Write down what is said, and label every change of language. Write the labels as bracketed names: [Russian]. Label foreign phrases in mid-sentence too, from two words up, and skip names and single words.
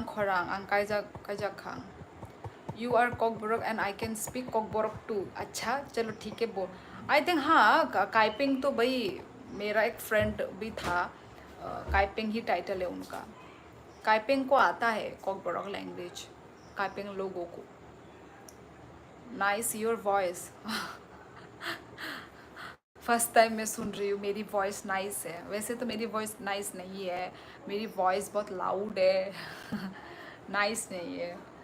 [Kok Borok] खोरांग आं कायजा खांग [English] you are Kokborok and I can speak Kokborok too [Hindi] अच्छा चलो ठीक है बोल [English] I think [Hindi] हाँ काइपिंग तो भाई मेरा एक फ्रेंड भी था काइपिंग ही टाइटल है उनका काइपिंग को आता है [English] Kokborok language [Hindi] काइपिंग लोगों को [English] nice your voice first time [Hindi] मैं सुन रही हूँ मेरी [English] voice nice [Hindi] है वैसे तो मेरी [English] voice nice [Hindi] नहीं है मेरी वॉइस बहुत लाउड है नाइस नहीं है